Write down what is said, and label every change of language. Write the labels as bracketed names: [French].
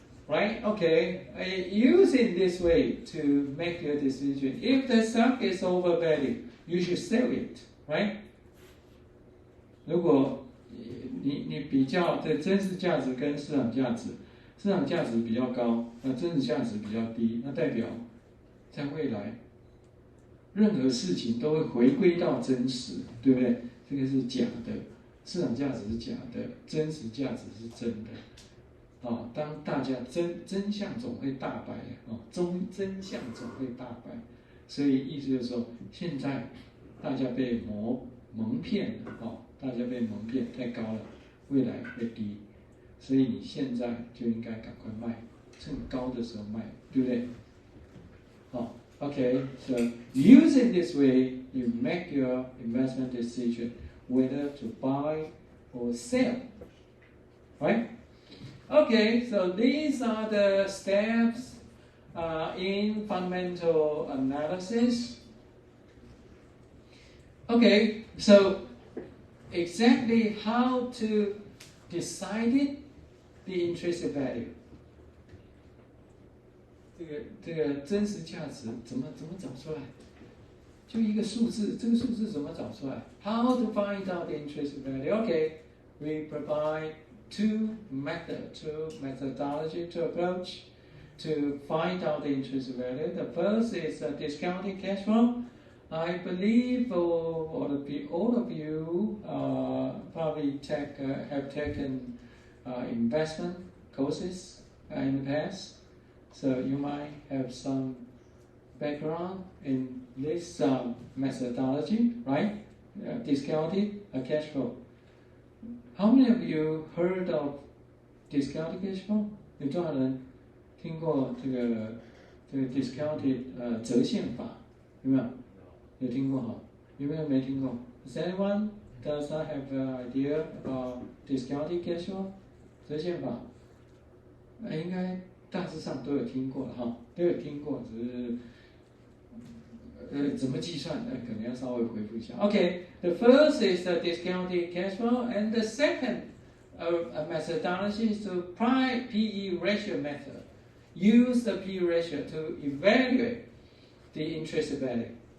[English] right? Okay, use it this way to make your decision. If the stock is overvalued, you should sell it, right? [Chinese] 如果你比较的真实价值跟市场价值，市场价值比较高，那真实价值比较低，那代表在未来任何事情都会回归到真实，对不对？这个是假的，市场价值是假的，真实价值是真的。当大家真相总会大白真相总会大白，所以意思就是说，现在大家被蒙骗了大家被蒙骗太高了，未来会低，所以你现在就应该赶快卖，趁高的时候卖，对不对？ [English] Okay, so use it this way, you make your investment decision whether to buy or sell, right? Okay, so these are the steps in fundamental analysis. Okay, so exactly how to decide the intrinsic value. [Chinese] 这个真实价值怎么找出来？就一个数字，这个数字怎么找出来 ？ [English] How to find out the intrinsic value? Okay, we provide two methodology to approach to find out the intrinsic value. The first is discounted cash flow. I believe all of you probably have taken investment courses in the past. So you might have some background in this methodology, right? Discounted cash flow. How many of you heard of discounted cash flow? [Chinese] 有多少人听过这个 discounted 折现法？有没有？有听过哈？有没有没听过 [English] ？Does anyone does not have an idea about discounted cash flow 折现法？ [Chinese] 应该大致上都有听过了哈，都有听过，只是怎么计算可能要稍微回复一下。 [English] Okay, the first is the discounted cash flow, and the second methodology is the PE ratio method. Use the PE ratio to evaluate the intrinsic value.